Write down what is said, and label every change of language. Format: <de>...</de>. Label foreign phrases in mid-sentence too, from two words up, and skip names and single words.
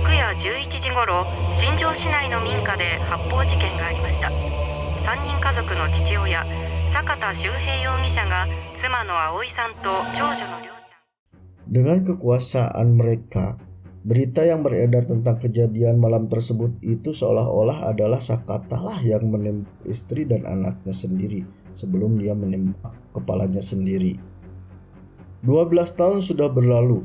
<ja>11 時ごろ、新庄市内の民家で発砲事件がありました。3人家族の父親、坂田修平容疑者が妻の葵さんと長女の涼ちゃん。</ja> <id>Dengan kekuasaan mereka, berita yang beredar tentang kejadian malam tersebut itu seolah-olah adalah Sakata lah yang menembak istri dan anaknya sendiri sebelum dia menembak kepalanya sendiri. 12 tahun sudah berlalu.</id>